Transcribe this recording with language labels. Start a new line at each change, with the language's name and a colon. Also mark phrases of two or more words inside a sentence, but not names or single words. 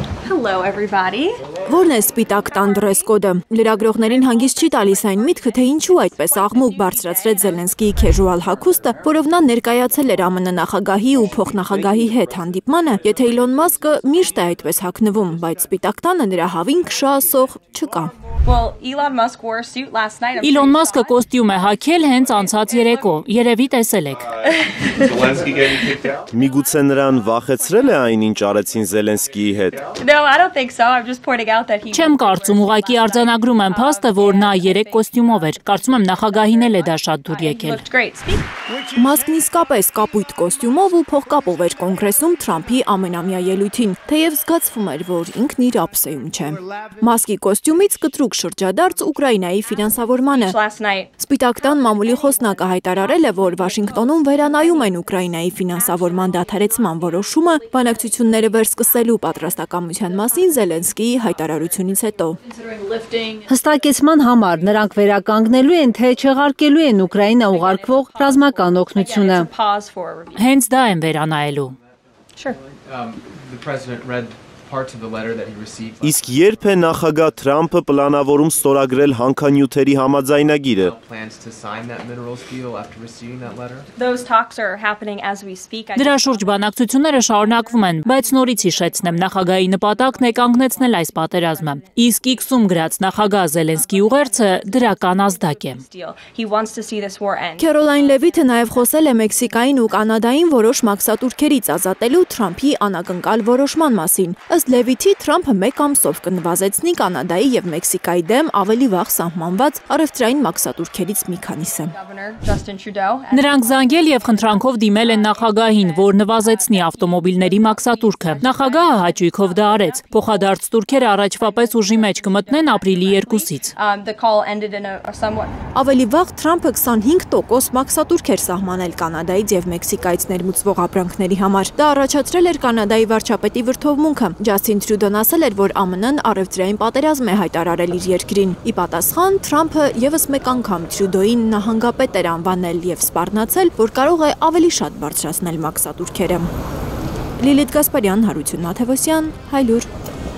English: Hello everybody.
Armenian: Որն է սպիտակ տան
English: dress code։
Armenian: Լրագրողներին հանգիստ չի տալիս այն միտքը, թե ինչու այդպես աղմուկ բարձրացրեց Զելենսկիի քեժուալ հագուստը, որով նա ներկայացել էր ԱՄՆ նախագահի ու փոխնախագահի հետ հանդիպմանը, եթե Իլոն Մասկը միշտ է այդպես հագնվում, բայց սպիտակ տանը նրա հավին քշա ասող չկա։
English: Well, Elon Musk wore a suit last night.
Armenian: Իլոն Մասկը կոստյում է հագել հենց անցած երեկո, երևի տեսել եք։ Միգուցե նրան վախեցրել է այն, ինչ արեցին Զելենսկիի հետ։
English: No, I don't think so. I'm just pointing out that he
Armenian: Չեմ կարծում, ուղղակի արձանագրում եմ փաստը, որ նա երեք կոստյումով էր։ Կարծում եմ նախագահին էլ է դա շատ դուր եկել։
English: looked great.
Armenian: Մասկն իսկապես կապույտ կոստյումով ու փողկապով էր կոնգրեսում Թրամփի ամենամյա ելույթին, թեև զգացվում էր, որ ինքն իր ափսեում չէ։ Մասկի կոստյումից կտրուկ շրջադարձ Ուկրաինայի ֆինանսավորմանը։
English: Last night.
Armenian: Սպիտակ տան մամուլի խոսնակը հայտարարել է, որ Վաշինգտոնում վերանայում են Ուկրաինայի ֆինանսավորման դադարեցման որոշումը, բանակցությունները վերսկսելու պատրաստակամության մասին Զելենսկիի հայտարարությունից հետո։ Հստակեցման համար նրանք վերականգնելու են, թե չեղարկելու են Ուկրաինա ուղարկվող ռազմական օգնությունը։
English: Pause for a review.
Armenian: Հենց դա եմ վերանայելու։
English: Sure. The president read parts of the letter that he received.
Armenian: Իսկ երբ է նախագահ Թրամփը պլանավորում ստորագրել հանքանյութերի համաձայնագիրը։
English: Plans to sign that minerals deal after receiving that letter. Those talks are happening as we speak.
Armenian: Դրա շուրջ բանակցությունները շարունակվում են, բայց նորից հիշեցնեմ, նախագահի նպատակն է կանգնեցնել այս պատերազմը։ Իսկ X-ում գրած նախագահ Զելենսկիի ուղերձը դրական ազդակ է։
English: He wants to see this war end.
Armenian: Քերոլայն Լևիթը նաև խոսել է Մեքսիկային ու Կանադային որոշ մաքսատուրքերից ազատելու Թրամփի անակնկալ որոշման մասին։ Ըստ Լևիթի Թրամփը մեկ ամսով կնվազեցնի Կանադայի եւ Մեքսիկայի դեմ ավելի վաղ սահմանված առևտրային մաքսատուրքերից մի քանիսը։
English: Governor Justin Trudeau.
Armenian: Նրանք զանգել եւ խնդրանքով դիմել են նախագահին, որ նվազեցնի ավտոմոբիլների մաքսատուրքը։ Նախագահը հաճույքով դա արեց։ Փոխադարձ турքերը առաջվա պես ուժի մեջ կմտնեն ապրիլի 2-ից։
English: The call ended in a somewhat
Armenian: Ավելի վաղ Թրամփը 25% մաքսատուրք էր սահմանել Կանադայից եւ Մեքսիկայից ներմուծվող ապրանքների համար։ Դա առաջացրել էր Կանադայի վարչապետի վրդովմունքը։ Ջասթին Տրյուդոն ասել էր, որ ԱՄՆ-ն առևտրային պատերազմ է հայտարարել իր երկրին։ Ի պատասխան Թրամփը եւս մեկ անգամ Տրյուդոյին նահանգապետ էր անվանել եւ սպառնացել, որ կարող է ավելի շատ բարձրացնել մաքսատուրքերը։ Լիլիթ Գասպարյան, Հարություն Նաթևոսյան, Հայլուր։